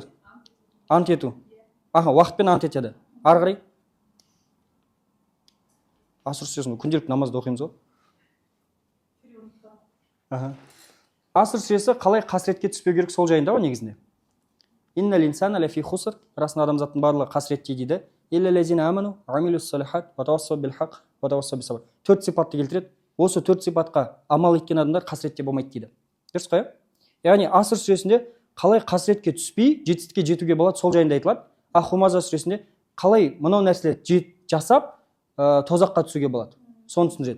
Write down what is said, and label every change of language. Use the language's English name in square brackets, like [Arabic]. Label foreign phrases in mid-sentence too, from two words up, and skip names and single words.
[Kazakh] Ант ету. Аха, уақытпен ант етеді. Ары қарай? Аср сүресін күнделікті намазда оқимыз ғой. Аср сүресі қалай қасіретке түспеу керек сол жайында ғой негізінде. [Arabic] إن الإنسان لفي خسر, [Kazakh] расында адамзаттың барлығы қасіретте дейді. [Arabic] إلا الذين آمنوا عملوا الصالحات, وتواصوا بالحق وتواصوا بالصبر. [Kazakh] Төрт сипатты келтіреді. Осы төрт сипатқа амал еткен адамдар қасіретте болмайды дейді. Дұрыс қой? Яғни Аср сүресінде қалай қасіретке түспей жетістікке жетуге болады сол жайында айтылады. А Хумаза сүресінде қалай мынау нәрселерді жасап тозаққа түсуге болады. Соны түсіндіреді.